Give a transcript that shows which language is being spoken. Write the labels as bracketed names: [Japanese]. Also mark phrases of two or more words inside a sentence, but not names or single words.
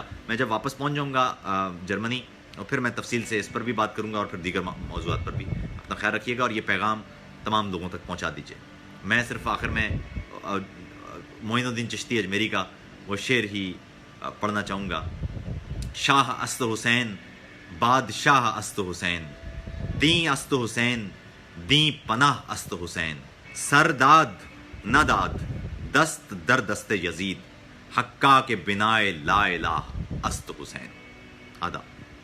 [Urdu] میں جب واپس پہنچ جاؤں گا جرمنی اور پھر میں تفصیل سے اس پر بھی بات کروں گا اور پھر دیگر موضوعات پر بھی. اپنا خیال رکھیے گا اور یہ پیغام تمام لوگوں تک پہنچا دیجیے. میں صرف آخر میں معین الدین چشتی اجمیری کا وہ شعر ہی پڑھنا چاہوں گا. [Persian] شاہ است حسین بادشاہ است حسین، دیں است حسین دیں پناہ است حسین، سر داد نہ داد دست در دست یزید، حقا کے بنائے لا الہ است حسین. آداب.